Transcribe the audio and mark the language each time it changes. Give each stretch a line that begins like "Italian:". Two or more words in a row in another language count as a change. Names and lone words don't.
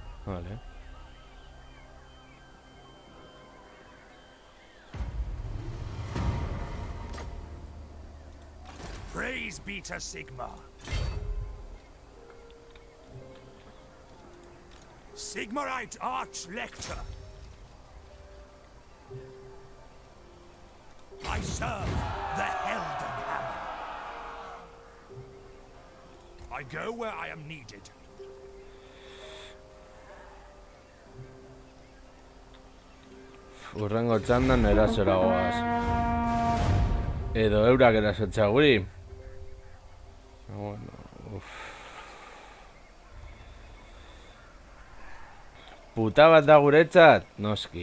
Spanish: Vale.
English: Praise be to Sigmar. Sigmarite Arch-Lector. I serve the Heldenhammer. I go where I am needed.
Basque: Urrengo txandan erasora goaz. Edo eurak erasotzea guri. Bueno, puta bat da guretzat, noski.